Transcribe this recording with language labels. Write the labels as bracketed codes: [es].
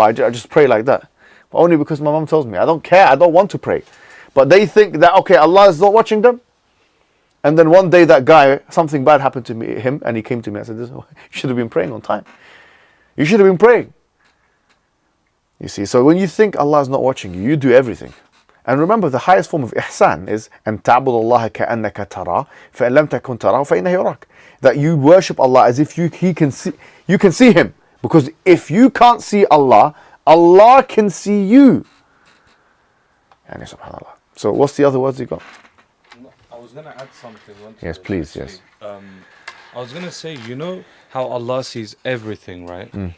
[en] I just pray like that, but only because my mom tells me. I don't care. I don't want to pray." But they think that okay, Allah is not watching them. And then one day that guy, something bad happened to him, and he came to me. I said, "You should have been praying on time. You should have been praying." You see, so when you think Allah is not watching you, you do everything. And remember, the highest form of ihsan is [ar] أن تعبد الله كأنك تراه فإن لم تكن تراه فإنه يراك. [en] That you worship Allah as if you can see Him. Because if you can't see Allah, Allah can see you. Yani subhanallah. So what's the other words you got? I was going to add something. Yes, please, yes. I was going to say, you know how Allah sees everything, right?